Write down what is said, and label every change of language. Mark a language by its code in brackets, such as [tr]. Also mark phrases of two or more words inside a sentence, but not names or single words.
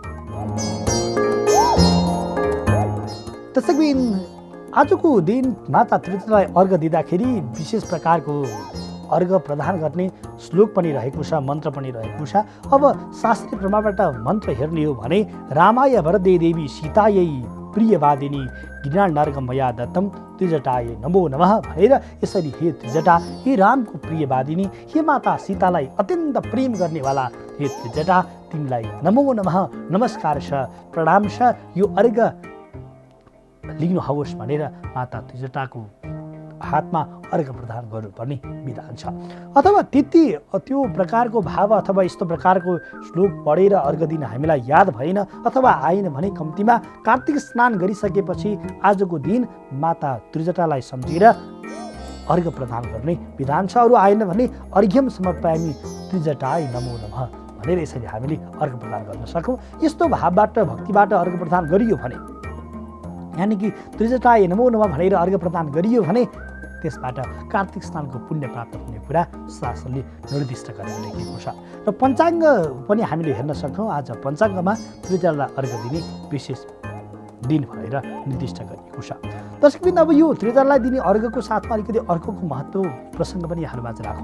[ne] दर्शकबिन, आजको दिन माता त्रिजटालाई अर्घ दिँदाखेरि विशेष प्रकारको अर्घ प्रदान गर्ने श्लोक पनि रहेको छ, मन्त्र पनि रहेको छ। अब शास्त्रीय प्रमाणबाट मन्त्र हेर्ने हो भने [sa] रामाय वरदे देवी सीतायै प्रियवादिनी गिरिनार्घ मया दत्तम त्रिजटाय नमो नमः [ne] भनेर यसरी हे त्रिजटा, हे रामको प्रियवादिनी, हे माता सीतालाई अत्यन्त प्रेम गर्नेवाला हे त्रिजटा, तिमीलाई [sa] नमो नमः [ne] नमस्कार छ, प्रणाम छ। यो अर्घ लिनुहोस् भनेर माता त्रिजटाको हातमा अर्घ प्रदान गर्नुपर्ने विधान छ। अथवा त्यो प्रकारको भाव अथवा यस्तो प्रकारको श्लोक पढेर अर्घ दिन हामीलाई याद भएन अथवा आएन भने कम्तीमा कार्तिक स्नान गरिसकेपछि आजको दिन माता त्रिजटालाई सम्झेर अर्घ प्रदान गर्ने विधान छ। अरू आएन भने [sa] अर्घ्यम समर्पयामि त्रिजटाय नमो नमः [ne] भनेर यसरी हामीले अर्घ प्रदान गर्न सकौँ। यस्तो भावबाट भक्तिबाट अर्घ प्रदान गरियो भने, यानि कि [sa] त्रिजटाय नमो नमः [ne] भनेर अर्घ प्रदान गरियो भने त्यसबाट कार्तिक स्नानको पुण्य प्राप्त हुने कुरा शास्त्रले निर्दिष्ट गरेर लेखेको छ। र पञ्चाङ्ग पनि हामीले हेर्न सक्छौँ। आज पञ्चाङ्गमा त्रिजटालाई अर्घ दिने विशेष दिन भनेर निर्दिष्ट गरिएको छ। दर्शकबिन, अब यो त्रिजटालाई दिने अर्घको साथमा अलिकति अर्कोको महत्त्व प्रसङ्ग पनि यहाँहरूमाझ राखौँ।